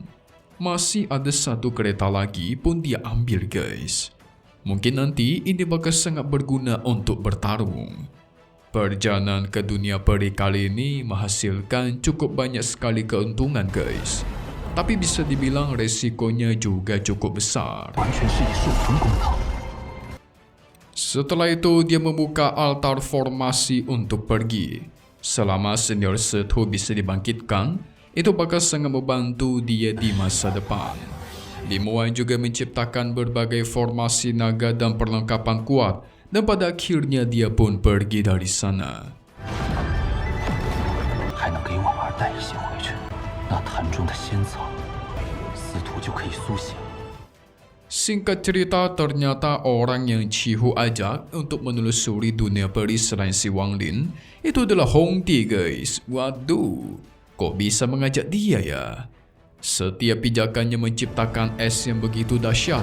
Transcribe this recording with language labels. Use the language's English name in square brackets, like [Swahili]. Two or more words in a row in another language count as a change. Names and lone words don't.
[Indonesian] Masih ada satu kereta lagi pun dia ambil, guys. Mungkin nanti ini bakal sangat berguna untuk bertarung. Perjalanan ke dunia peri kali ini menghasilkan cukup banyak sekali keuntungan, guys. Tapi bisa dibilang resikonya juga cukup besar. [Chinese] 完全是以术中攻逃。 [Indonesian] Setelah itu, dia membuka altar formasi untuk pergi. Selama senior Setu bisa dibangkitkan, itu bakal sangat membantu dia di masa depan. Limuan juga menciptakan berbagai formasi naga dan perlengkapan kuat, dan pada akhirnya dia pun pergi dari sana. [Chinese] 还能给婉儿带一些回去，那坛中的仙草，司徒就可以苏醒。 [Indonesian] Singkat cerita, ternyata orang yang Qihu ajak untuk menelusuri dunia peri selain si Wang Lin itu adalah Hong Tie, guys. Waduh, kok bisa mengajak dia ya? Setiap pijakannya menciptakan es yang begitu dahsyat.